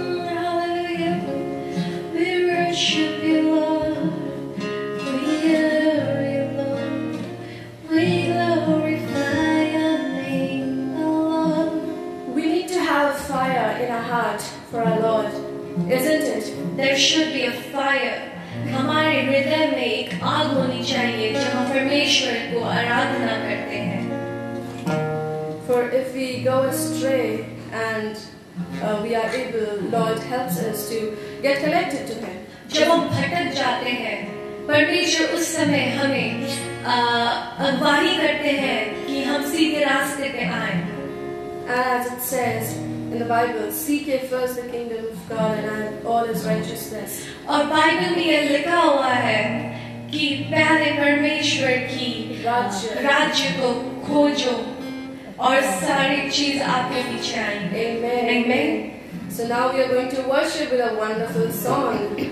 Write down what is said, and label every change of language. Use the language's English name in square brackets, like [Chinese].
[English] Hallelujah. We worship you, Lord. We adore you, Lord. We glorify your name, Lord. We need to have a fire in our heart for our Lord, isn't it? There should be a fire. [Hindi] हमारे हृदय में एक आग होनी चाहिए जब हम परमेश्वर को आराधना करते हैं. [English] For if we go astray and we are able, Lord helps us to get connected to Him. [Hindi] जब हम भटक जाते हैं, परमेश्वर उस समय हमें अगुवाई करते हैं कि हम सीधे रास्ते पे आएं. [English] As it says in the Bible, seek ye first the kingdom of God and all His righteousness. [Hindi] और बाइबल में यह लिखा हुआ है कि पहले परमेश्वर की राज्य को खोजो और सारी चीज आपके पीछे आएंगे. [English] Amen. Amen. So now we are going to worship with a wonderful song.